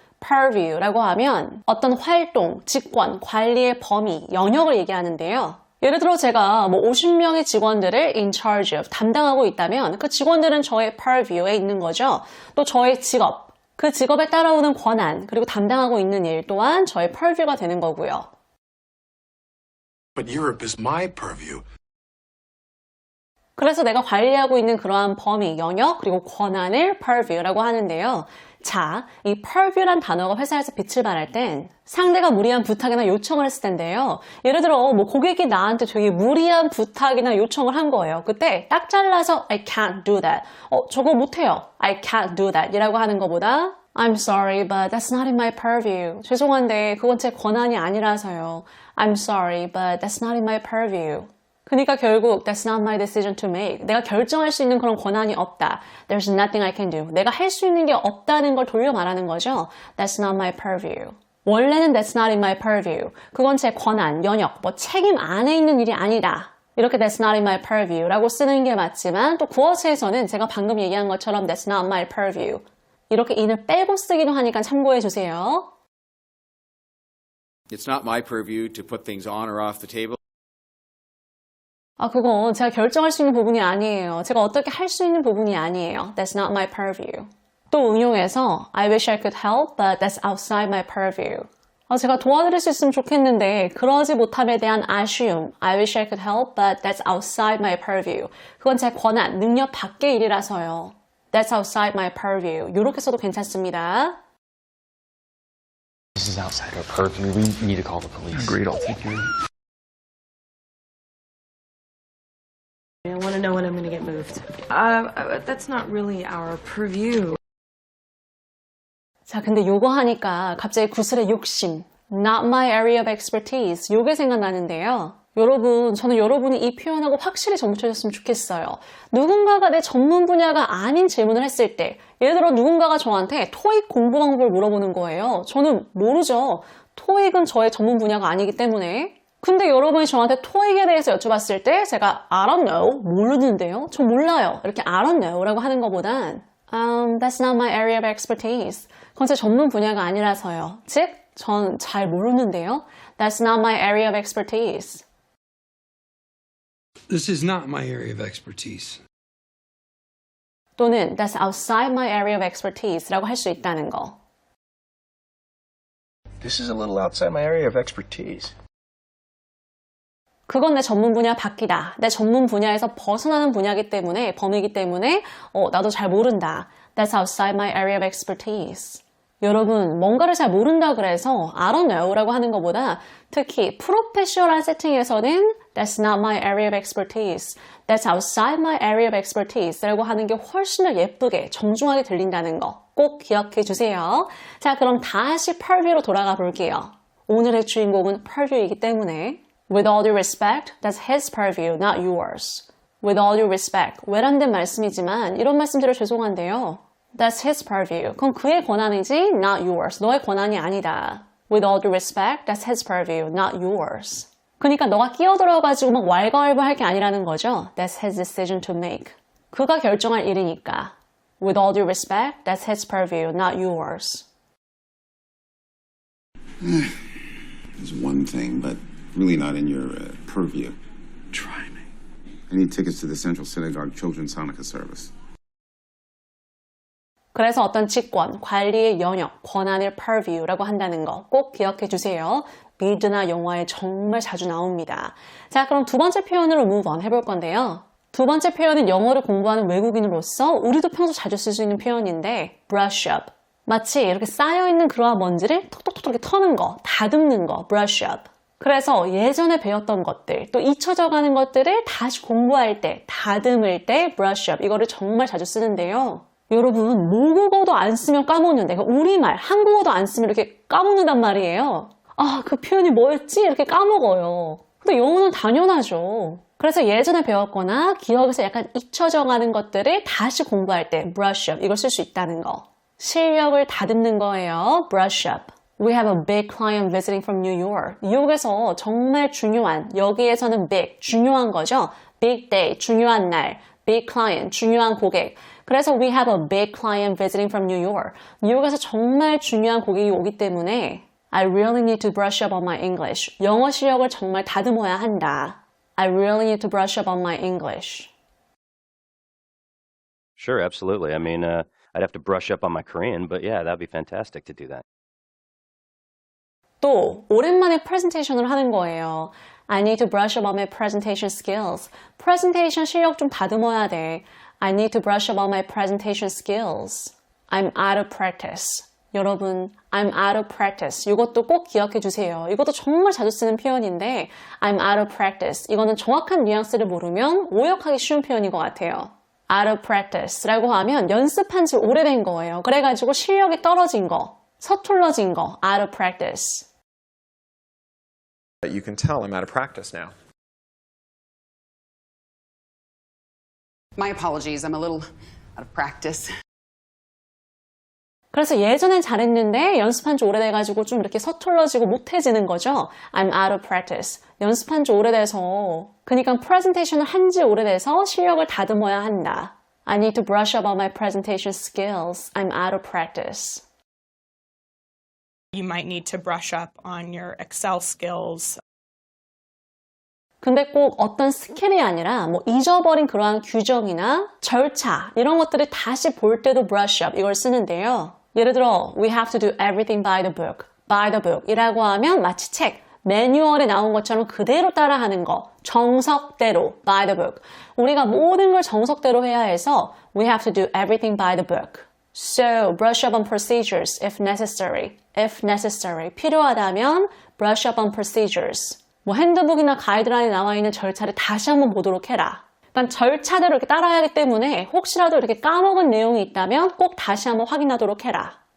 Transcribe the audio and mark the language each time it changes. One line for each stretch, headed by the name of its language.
Korean: purview라고 하면 어떤 활동, 직권, 관리의 범위, 영역을 얘기하는데요. 예를 들어 제가 50명의 직원들을
English: in charge of,
Korean: 담당하고 있다면 그 직원들은 저의 purview에 있는 거죠. 또 저의 직업, 그 직업에 따라오는 권한, 그리고 담당하고 있는 일 또한 저의 purview가 되는 거고요.
English: But Europe is my purview.
Korean: 그래서 내가 관리하고 있는 그러한 범위, 영역, 그리고 권한을 purview라고 하는데요. 자, 이 purview란 단어가 회사에서 빛을 발할 땐 상대가 무리한 부탁이나 요청을 했을 텐데요. 예를 들어 고객이 나한테 되게 무리한 부탁이나 요청을 한 거예요. 그때 딱 잘라서
English: I can't do that.
Korean: 저거 못해요.
English: I can't do that
Korean: 이라고 하는 것보다
English: I'm sorry, but that's not in my purview.
Korean: 죄송한데 그건 제 권한이 아니라서요.
English: I'm sorry, but that's not in my purview.
Korean: 그러니까 결국
English: that's not my decision to make.
Korean: 내가 결정할 수 있는 그런 권한이 없다.
English: There's nothing I can do.
Korean: 내가 할 수 있는 게 없다는 걸 돌려 말하는 거죠.
English: That's not my purview.
Korean: 원래는
English: that's not in my purview.
Korean: 그건 제 권한, 영역, 책임 안에 있는 일이 아니다. 이렇게
English: that's not in my purview
Korean: 라고 쓰는 게 맞지만 또 구어체에서는 제가 방금 얘기한 것처럼
English: that's not my purview.
Korean: 이렇게 in을 빼고 쓰기도 하니까 참고해 주세요.
English: It's not my purview to put things on or off the table.
Korean: 그건 제가 결정할 수 있는 부분이 아니에요. 제가 어떻게 할 수 있는 부분이 아니에요.
English: That's not my purview.
Korean: 또 응용해서
English: I wish I could help, but that's outside my purview.
Korean: 제가 도와드릴 수 있으면 좋겠는데 그러지 못함에 대한 아쉬움.
English: I wish I could help, but that's outside my purview.
Korean: 그건 제 권한, 능력 밖의 일이라서요.
English: That's outside my purview.
Korean: 이렇게 써도 괜찮습니다.
English: This is outside our purview. We need to call the police. Agreed, I'll take care of it. I want to know when I'm going to get moved. That's not really our purview.
Korean: 자, 근데 요거 하니까 갑자기 구슬의 욕심,
English: not my area of expertise,
Korean: 요게 생각나는데요. 여러분, 저는 여러분이 이 표현하고 확실히 정붙여줬으면 좋겠어요. 누군가가 내 전문 분야가 아닌 질문을 했을 때, 예를 들어 누군가가 저한테 토익 공부 방법을 물어보는 거예요. 저는 모르죠. 토익은 저의 전문 분야가 아니기 때문에. 근데 여러분이 저한테 토익에 대해서 여쭤봤을 때 제가
English: I don't know,
Korean: 모르는데요? 저 몰라요. 이렇게
English: I don't know
Korean: 라고 하는 것보단
English: That's not my area of expertise.
Korean: 그건 제 전문 분야가 아니라서요. 즉, 전 잘 모르는데요.
English: That's not my area of expertise. This is not my area of expertise.
Korean: 또는
English: That's outside my area of expertise
Korean: 라고 할 수 있다는 거.
English: This is a little outside my area of expertise.
Korean: 그건 내 전문 분야 밖이다. 내 전문 분야에서 벗어나는 분야이기 때문에, 범위이기 때문에 나도 잘 모른다.
English: That's outside my area of expertise.
Korean: 여러분, 뭔가를 잘 모른다 그래서
English: I don't know
Korean: 라고 하는 것보다 특히 프로페셔널한 세팅에서는
English: That's not my area of expertise. That's outside my area of expertise
Korean: 라고 하는 게 훨씬 더 예쁘게, 정중하게 들린다는 거 꼭 기억해 주세요. 자, 그럼 다시 purview로 돌아가 볼게요. 오늘의 주인공은 purview이기 때문에
English: With all due respect, that's his purview, not yours. With all due respect,
Korean: 외람된 말씀이지만 이런 말씀드려 죄송한데요.
English: That's his purview.
Korean: 그건 그의 권한이지,
English: not yours.
Korean: 너의 권한이 아니다.
English: With all due respect, that's his purview, not yours.
Korean: 그러니까 너가 끼어들어가지고 막 왈가왈부 할 게 아니라는 거죠.
English: That's his decision to make.
Korean: 그가 결정할 일이니까.
English: With all due respect, that's his purview, not yours. There's one thing, but really not in your purview. Try me. I need tickets to the Central Synagogue Children's Hanukkah service.
Korean: 그래서 어떤 직권, 관리의 영역, 권한을 purview라고 한다는 거 꼭 기억해 주세요. 미드나 영화에 정말 자주 나옵니다. 자, 그럼 두 번째 표현으로
English: move on
Korean: 해볼 건데요. 두 번째 표현은 영어를 공부하는 외국인으로서 우리도 평소 자주 쓸 수 있는 표현인데 brush up. 마치 이렇게 쌓여있는 그러한 먼지를 톡톡톡 이렇게 터는 거, 다듬는 거, brush up. 그래서 예전에 배웠던 것들, 또 잊혀져 가는 것들을 다시 공부할 때, 다듬을 때 brush up. 이거를 정말 자주 쓰는데요. 여러분, 모국어도 안 쓰면 까먹는데, 우리말, 한국어도 안 쓰면 이렇게 까먹는단 말이에요. 그 표현이 뭐였지? 이렇게 까먹어요. 근데 영어는 당연하죠. 그래서 예전에 배웠거나 기억에서 약간 잊혀져 가는 것들을 다시 공부할 때 brush up 이걸 쓸 수 있다는 거. 실력을 다듬는 거예요. brush up.
English: We have a big client visiting from New York.
Korean: 뉴욕에서 정말 중요한, 여기에서는 big, 중요한 거죠. big day, 중요한 날. big client, 중요한 고객. 그래서
English: we have a big client visiting from New York.
Korean: 뉴욕에서 정말 중요한 고객이 오기 때문에
English: I really need to brush up on my English.
Korean: 영어 실력을 정말 다듬어야 한다.
English: I really need to brush up on my English. Sure, absolutely. I mean, I'd have to brush up on my Korean, but yeah, that'd be fantastic to do that.
Korean: 또 오랜만에 프레젠테이션을 하는 거예요.
English: I need to brush up on my presentation skills.
Korean: 프레젠테이션 실력 좀 다듬어야 돼.
English: I need to brush up on my presentation skills. I'm out of practice.
Korean: 여러분,
English: I'm out of practice.
Korean: 이것도 꼭 기억해 주세요. 이것도 정말 자주 쓰는 표현인데
English: I'm out of practice.
Korean: 이거는 정확한 뉘앙스를 모르면 오역하기 쉬운 표현인 것 같아요. out of practice라고 하면 연습한 지 오래된 거예요. 그래가지고 실력이 떨어진 거, 서툴러진 거, out of practice.
English: You can tell I'm out of practice now. My apologies. I'm a little out of practice.
Korean: 그래서 예전엔 잘했는데 연습한 지 오래돼가지고 좀 이렇게 서툴러지고 못해지는 거죠.
English: I'm out of practice.
Korean: 연습한 지 오래돼서. 그러니까 프레젠테이션을 한 지 오래돼서 실력을 다듬어야 한다.
English: I need to brush up on my presentation skills. I'm out of practice. You might need to brush up on your Excel skills.
Korean: 근데 꼭 어떤 스킬이 아니라 뭐 잊어버린 그러한 규정이나 절차 이런 것들을 다시 볼 때도 brush up 이걸 쓰는데요. 예를 들어
English: we have to do everything by the book.
Korean: by the book 이라고 하면 마치 책, 매뉴얼에 나온 것처럼 그대로 따라하는 거. 정석대로 by the book. 우리가 모든 걸 정석대로 해야 해서
English: we have to do everything by the book. So brush up on procedures if necessary. if necessary.
Korean: 필요하다면
English: brush up on procedures.
Korean: 뭐 핸드북이나 가이드라인에 나와 있는 절차를 다시 한번 보도록 해라. 그러니까 절차대로 이렇게 따라야 하기 때문에 혹시라도 이렇게 까먹은 내용이 있다면 꼭 다시 한번 확인하도록 해라.